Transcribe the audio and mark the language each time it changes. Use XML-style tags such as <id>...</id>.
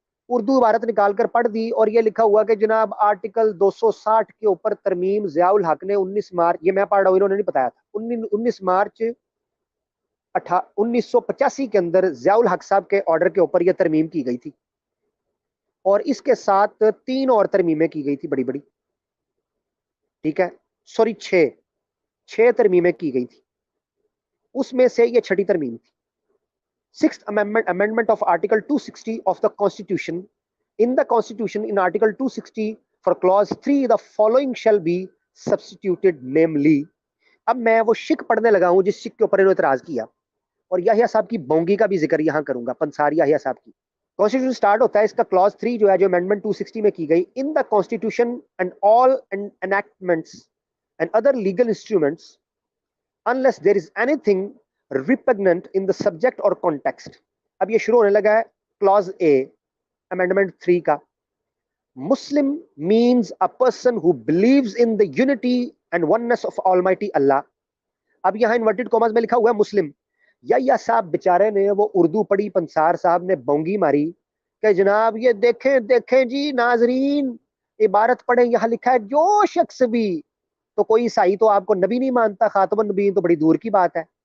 <ur>اردو عبارت نکال کر پڑھ دی اور یہ لکھا ہوا کہ جناب آرٹیکل 260 کے اوپر ترمیم ضیاء الحق نے 19 مارچ, یہ میں پڑھ رہا ہوں, انہوں نے نہیں بتایا تھا, 19 مارچ 1985 کے اندر ضیاء الحق صاحب کے آرڈر کے اوپر یہ ترمیم کی گئی تھی, اور اس کے ساتھ 3 اور ترمیمیں کی گئی تھی بڑی بڑی, ٹھیک ہے, سوری 6 ترمیمیں کی گئی تھی, اس میں سے یہ چھٹی ترمیم تھی.</ur> <en>6th amendment of article 260 of the constitution. In the constitution, in article 260 for clause 3 the following shall be substituted, namely.</en> <ur>اب میں وہ شک پڑھنے لگا ہوں جس شک کے اوپر انہوں نے اعتراض کیا, اور یحییٰ صاحب کی بونگی کا بھی ذکر یہاں کروں گا, پنساری یحییٰ صاحب کی. کانسٹیٹیوشن سٹارٹ ہوتا ہے, اس کا کلاز 3 جو ہے جو امینڈمنٹ 260 میں کی گئی,</ur> <en>In the constitution and all enactments and other legal instruments unless there is anything repugnant in the subject or context.</en> <ur>اب یہ شروع ہونے لگا ہے clause A amendment 3 کا.</ur> <en>Muslim means a person who believes in the unity and oneness of Almighty Allah.</en> <ur>اب یہاں inverted commas میں لکھا ہوا ہے مسلم. یا صاحب بیچارے نے وہ اردو پڑھی, پنسار صاحب نے بونگی ماری کہ جناب یہ دیکھیں جی ناظرین, عبارت پڑھیں, یہاں لکھا ہے جو شخص بھی, تو کوئی عیسائی تو آپ کو نبی نہیں مانتا, خاتم النبیین تو بڑی دور کی بات ہے.</ur>